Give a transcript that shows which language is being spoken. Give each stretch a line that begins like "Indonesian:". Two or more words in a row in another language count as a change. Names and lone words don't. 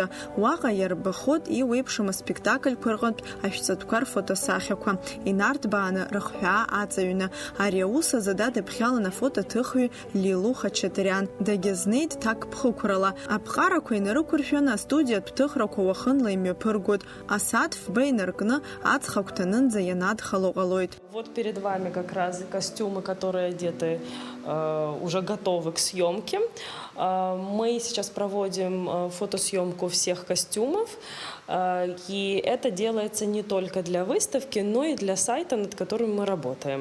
Abkhazian: Уаҟа иарбахоит иуеиԥшым аспектакльқәа рҟынтә ашәҵатәқәа рфотосахьақәа, инарҭбааны рыхҳәаа аҵаҩны. Ари аус азы дадыԥхьалан афотоҭыхҩы Лилу Хачатриан. дагьызнеит ҭакԥхықәрала. Аԥҟарақәа инарықәыршәаны астудиатә ҭыхрақәа уахынла имҩаԥыргоит. Асааҭ фба инаркны аҵх агәҭанынӡа ианадхало ҟалоит.
Russian: Вот перед вами как раз костюмы, которые одеты, уже готовы к съемке. Мы сейчас проводим фотосъемку всех костюмов. И это делается не только для выставки, но и для сайта, над которым мы работаем.